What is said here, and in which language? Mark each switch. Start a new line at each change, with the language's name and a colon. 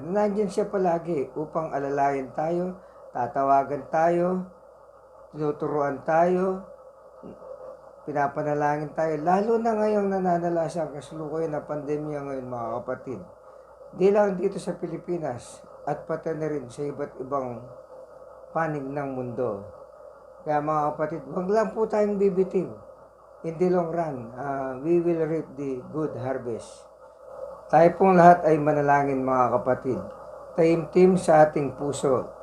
Filipino: Nandiyan siya palagi upang alalayan tayo, tatawagan tayo, tinuturuan tayo, pinapanalangin tayo. Lalo na ngayong nananalasa ang kasalukuyan na pandemya ngayon mga kapatid. Di lang dito sa Pilipinas at pati na rin sa iba't ibang panig ng mundo. Kaya mga kapatid, wag lang po tayong bibitin.
English: In the long run, we will reap the good harvest.
Filipino: Tayo pong lahat ay manalangin mga kapatid. Taimtim sa ating puso.